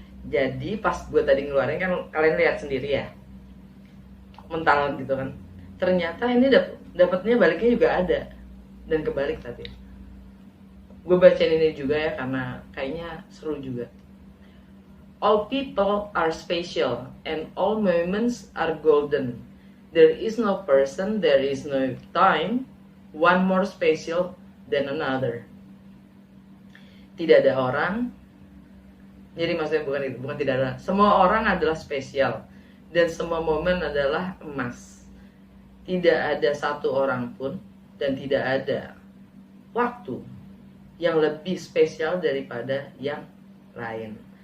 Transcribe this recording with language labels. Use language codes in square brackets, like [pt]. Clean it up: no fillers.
[id] Jadi pas gue tadi ngeluarin kan kalian lihat sendiri ya, mental gitu kan. Ternyata ini dapatnya baliknya juga ada, dan kebalik tadi. Gue bacain ini juga ya karena kayaknya seru juga. [en] All people are special and all moments are golden. There is no person, there is no time, one more special than another. [id] Tidak ada orang, Jadi maksudnya bukan itu, bukan tidak ada. Semua orang adalah spesial dan semua momen adalah emas. Tidak ada satu orang pun dan tidak ada waktu yang lebih spesial daripada yang lain.